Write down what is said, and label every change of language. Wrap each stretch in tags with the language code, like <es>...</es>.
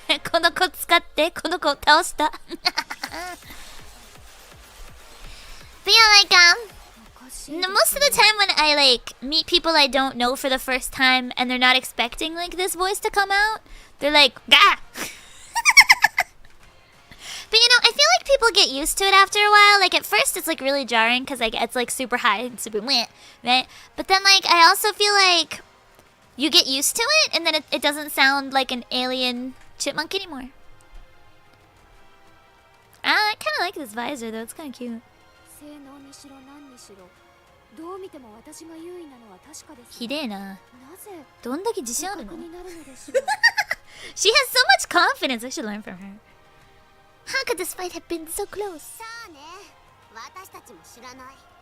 <ja>この子使って、この子を倒した。</ja> <en>But yeah, like most of the time when I like meet people I don't know for the first time and they're not expecting like this voice to come out, they're like, "Gah!" But you know, I feel like people get used to it after a while. Like at first it's like really jarring because like it's like super high and super meh, right? But then like I also feel like you get used to it and then it doesn't sound like an alien chipmunk anymore. I kind of like this visor though. It's kind of cute.</en> <ja>性能にしろ何にしろ、どう見ても私が優位なのは確かです。ひでえな。なぜどんだけ自信あるの？になるのでしょう。</ja> <en>She has so much confidence. I should learn from her. How could this fight have been so close?</en> <ja>さあね、私たちも知らない。</ja>